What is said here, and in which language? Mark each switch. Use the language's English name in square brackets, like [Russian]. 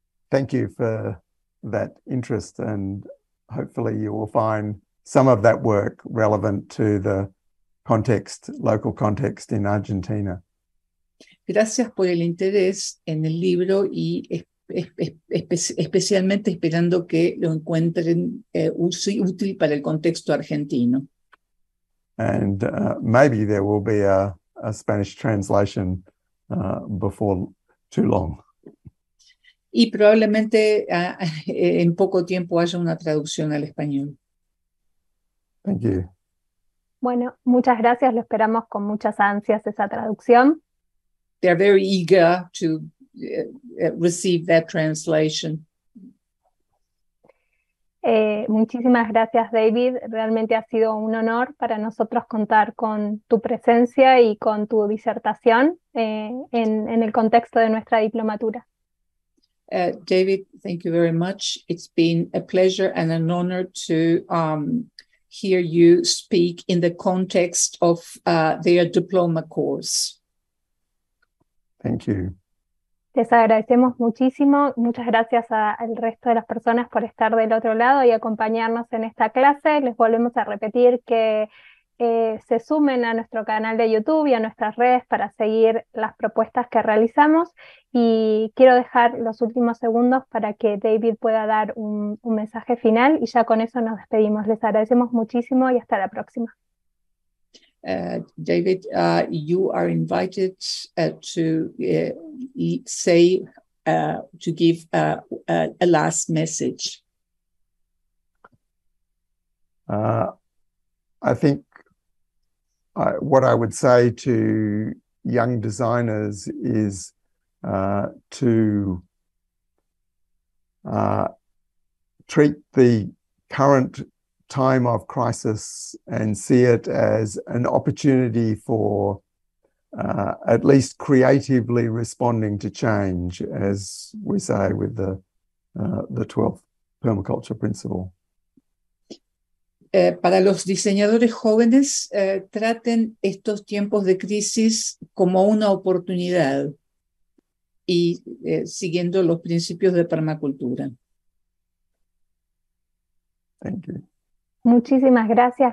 [English] Thank you for that interest, and hopefully you will find some of that work relevant to the local context in Argentina. [Spanish] Gracias por el interés en el libro y especialmente esperando que lo encuentren útil para el contexto argentino. [English] And maybe there will be a Spanish translation before too long. [Spanish] Y probablemente en poco tiempo haya una traducción al español. [English] Thank you. [Spanish] Bueno, muchas gracias, lo esperamos con muchas ansias esa traducción. [English] They're very eager to receive that translation. [Spanish] Muchísimas gracias, David. Realmente ha sido un honor para nosotros contar con tu presencia y con tu disertación en el contexto de nuestra diplomatura. [English] David, thank you very much. It's been a pleasure and an honor to hear you speak in the context of their diploma course. Thank you. [Spanish] Les agradecemos muchísimo. Muchas gracias al resto de las personas por estar del otro lado y acompañarnos en esta clase. Les volvemos a repetir que se sumen a nuestro canal de YouTube y a nuestras redes para seguir las propuestas que realizamos. Y quiero dejar los últimos segundos para que David pueda dar un mensaje final y ya con eso nos despedimos. Les agradecemos muchísimo y hasta la próxima. [English] David, you are invited to say, to give a last message. I think what I would say to young designers is to treat the current time of crisis and see it as an opportunity for at least creatively responding to change, as we say with the 12th Permaculture Principle. [Spanish] Para los diseñadores jóvenes, traten estos tiempos de crisis como una oportunidad y siguiendo los principios de permacultura. [English] Thank you. [Spanish] Muchísimas gracias.